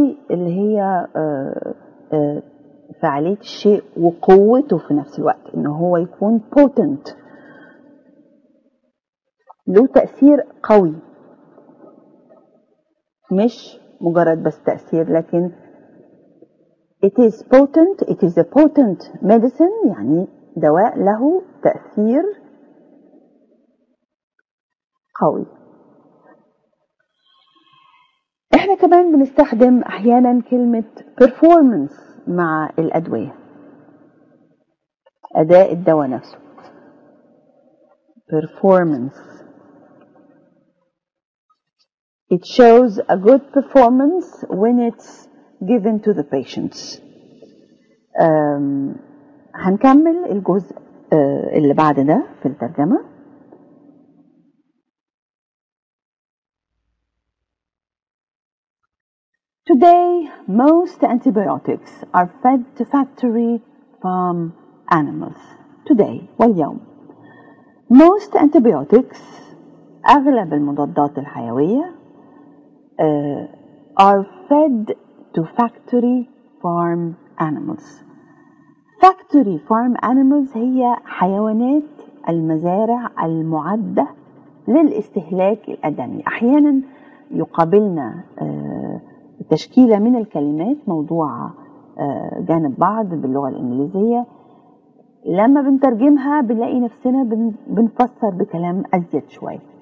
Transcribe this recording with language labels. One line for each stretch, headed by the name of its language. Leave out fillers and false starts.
Arabic: اللي هي فعالية الشيء وقوته في نفس الوقت، إنه هو يكون potent له تأثير قوي، مش مجرد بس تأثير، لكن
English: it is a potent medicine
Arabic: يعني دواء له تأثير قوي. احنا كمان بنستخدم احيانا كلمة performance مع الأدوية، أداء الدواء نفسه performance.
English: It shows a good performance when it's given to the patients.
Arabic: هنكمل الجزء اللي بعد ده في الترجمة.
English: Today, most antibiotics are fed to factory farm animals. Today,
Arabic: واليوم.
English: Most antibiotics,
Arabic: أغلب المضادات الحيوية
English: are fed to factory farm animals. Factory farm animals
Arabic: هي حيوانات المزارع المعدة للاستهلاك الآدمي. أحيانا يقابلنا تشكيلة من الكلمات موضوعة جانب بعض باللغة الإنجليزية، لما بنترجمها بنلاقي نفسنا بنفسر بكلام أزيد شوي.